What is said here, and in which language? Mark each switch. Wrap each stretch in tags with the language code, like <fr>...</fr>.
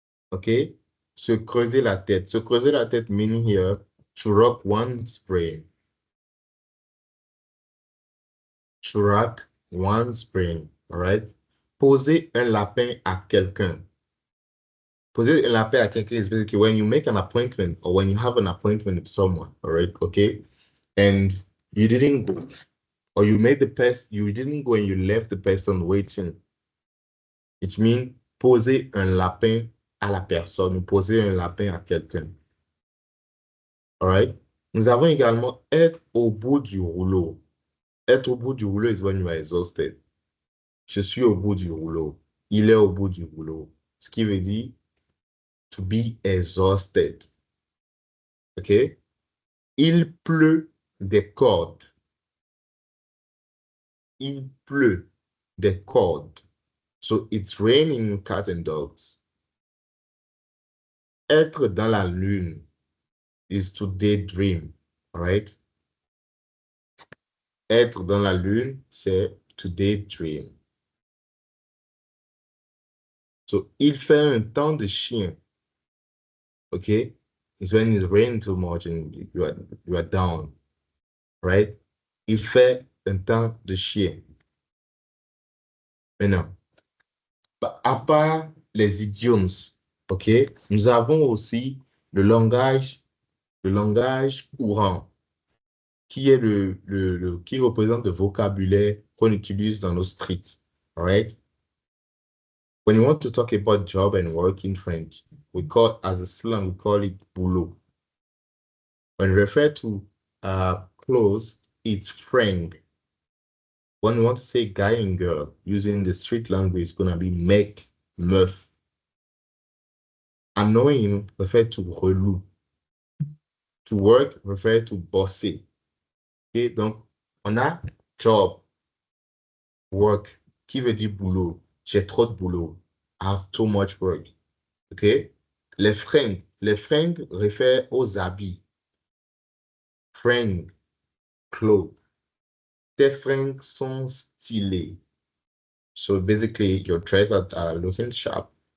<en>OK?</en> <fr>Se creuser la tête.</fr> <en>Se creuser la tête meaning here to rock one's brain. To rock one's brain, all right?</en> <fr>Poser un lapin à quelqu'un. Poser un lapin à quelqu'un</fr> <en>is basically when you make an appointment or when you have an appointment with someone, all right, okay? And you didn't go, or you didn't go and you left the person waiting. It means</en> <fr>poser un lapin à la personne, ou poser un lapin à quelqu'un.</fr> <en>All right?</en> <fr>Nous avons également être au bout du rouleau. Être au bout du rouleau is when you are exhausted. Je suis au bout du rouleau. Il est au bout du rouleau. Ce qui veut dire</fr> <en>to be exhausted. OK?</en> <fr>Il pleut des cordes. Il pleut des cordes.</fr> <en>So it's raining cats and dogs.</en> <fr>Être dans la lune</fr> <en>is to daydream. All right?</en> <fr>Être dans la lune, c'est</fr> <en>to daydream.</en> <fr>So, il fait un temps de chien.</fr> <en>Okay? It's when it's raining too much and you are down. Right?</en> <fr>Il fait un temps de chien. Maintenant, à part les idiomes, OK? Nous avons aussi le langage courant, qui est qui représente le vocabulaire qu'on utilise dans nos streets.</fr> <en>All right? When you want to talk about job and work in French, as a slang, we call it boulot. When we refer to clothes, it's friend. When we want to say guy and girl, using the street language, it's going to be mec, meuf. Annoying refer to relou. To work refer to</en> <fr>bosser. Okay, donc, on a job, work, qui veut dire boulot. J'ai trop de boulot.</fr> <en>I have too much work. OK?</en> <fr>Les fringues réfèrent aux habits. Fringues, clothes. Tes fringues sont stylées.</fr> <en>So basically, your dresses are looking sharp.</en>